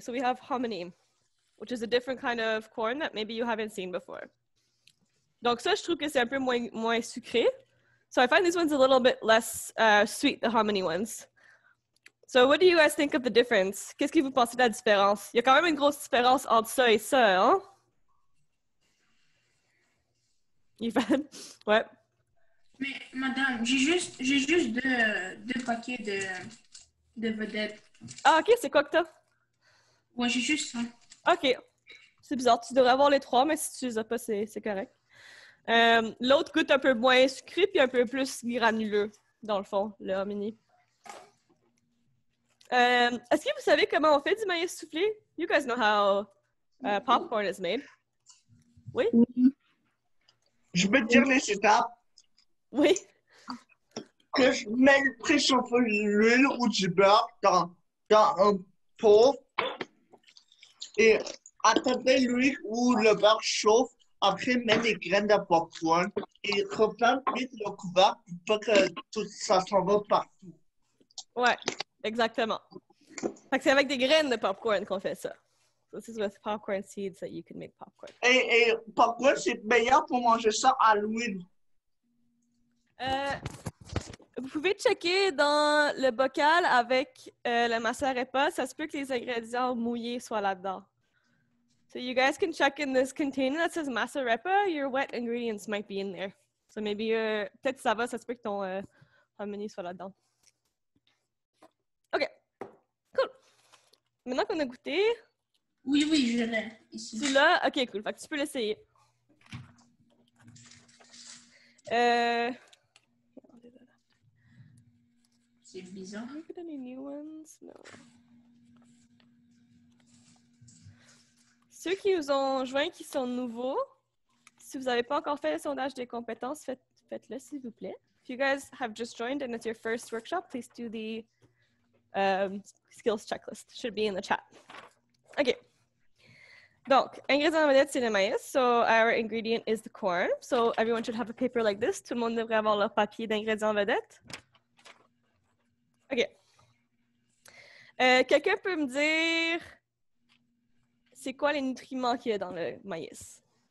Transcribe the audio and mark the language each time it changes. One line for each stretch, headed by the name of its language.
English: So we have hominy, which is a different kind of corn that maybe you haven't seen before.
French: Donc ça, je trouve que c'est un peu moins sucré.
English: So I find these ones a little bit less sweet, the hominy ones. So what do you guys think of the difference?
French: Qu'est-ce que vous pensez de la différence? Il y a quand même une grosse différence entre ça et ça, hein? Yvan? Ouais. Mais madame, j'ai juste 2 paquets de vedettes. Ah, OK, c'est quoi que t'as? Ouais, j'ai juste ça. OK. C'est bizarre, tu devrais avoir les 3, mais si tu les as pas, c'est correct. L'autre goûte un peu moins sucré puis un peu plus granuleux, dans le fond, le hominy. Est-ce que vous savez comment on fait du maïs soufflé?
English: You guys know how popcorn is made.
French: Oui? Je peux te dire les étapes. Oui. Préchauffer l'huile ou du beurre dans un pot et attendre l'huile ou le beurre chauffe. Après, mets les graines de popcorn et reprends vite le couvercle pour que tout ça s'en va partout. Ouais, exactement. Fait que c'est avec des graines de popcorn qu'on fait ça.
English: So this is with popcorn seeds that you can make popcorn.
French: Et popcorn, c'est meilleur pour manger ça à l'huile. Vous pouvez checker dans le bocal avec le massa arepa. Ça se peut que les ingrédients mouillés soient là-dedans.
English: So you guys can check in this container that says masa arepa. Your wet ingredients might be in there. So maybe
French: peut-être ça va, ça se peut que ton menu soit là-dedans. OK. Cool. Maintenant qu'on a goûté. Oui, je l'ai ici. Tu l'as? OK, cool. Fait que tu peux l'essayer. C'est bizarre.
English: Have you any new ones? No.
French: Ceux qui nous ont joints, qui sont nouveaux, si vous n'avez pas encore fait le sondage des compétences, faites-le, s'il vous plaît.
English: If you guys have just joined and it's your first workshop, please do the skills checklist. It should be in the chat. OK.
French: Donc, ingrédient vedette, c'est le maïs.
English: So, our ingredient is the corn. So, everyone should have a paper like this.
French: Tout le monde devrait avoir leur papier d'ingrédient vedette. OK. Quelqu'un peut me dire c'est quoi les nutriments qu'il y a dans le maïs?